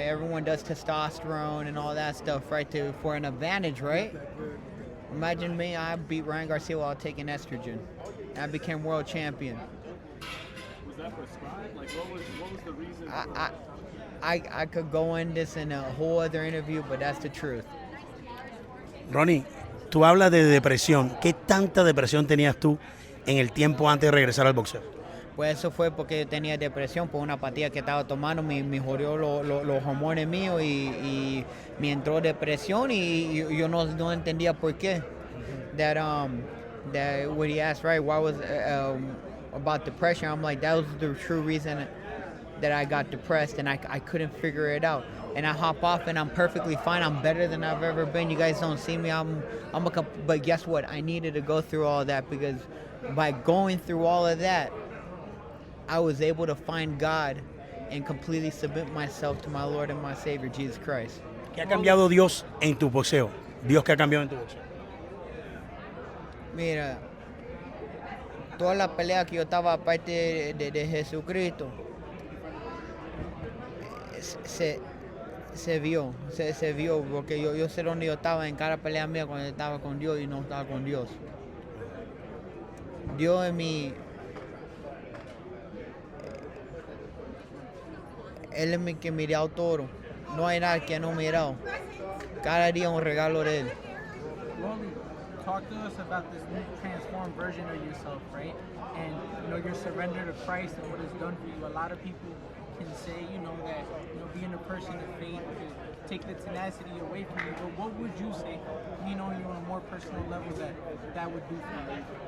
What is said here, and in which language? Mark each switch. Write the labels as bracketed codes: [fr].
[en] Everyone does testosterone and all that stuff, right, for an advantage, right? Imagine me, I beat Ryan Garcia while taking estrogen. I became world champion. Was that prescribed? Like, what was the reason? I could go in this in a whole other interview, but that's the truth. [es] Ronnie, tú hablas de depresión. ¿Qué tanta depresión tenías tú en el tiempo antes de regresar al boxeo? Pues eso fue porque yo tenía depresión por una pastilla que estaba tomando, me jodió los hormones míos y me entró depresión y yo no entendía por qué. [en] That when he asked, right, why was about depression, I'm like, that was the true reason that I got depressed, and I couldn't figure it out. And I hop off and I'm perfectly fine. I'm better than I've ever been. You guys don't see me. But guess what? I needed to go through all that, because by going through all of that, I was able to find God and completely submit myself to my Lord and my Savior, Jesus Christ. [es] ¿Qué ha cambiado Dios en tu boxeo? Dios, ¿qué ha cambiado en tu boxeo? Mira, toda la pelea que yo estaba aparte de Jesucristo, se vio, porque yo sé dónde yo estaba en cada pelea mía cuando estaba con Dios y no estaba con Dios. Dios es Él es mi que mirado todo. No hay nada que no he mirado. Cada día un regalo de Él. [en] Rolly, talk to us about this new transformed version of yourself, right? And your surrender to Christ and what it's done for you. A lot of people can say, that being a person of faith could take the tenacity away from you. But what would you say, you on a more personal level, that would do for you?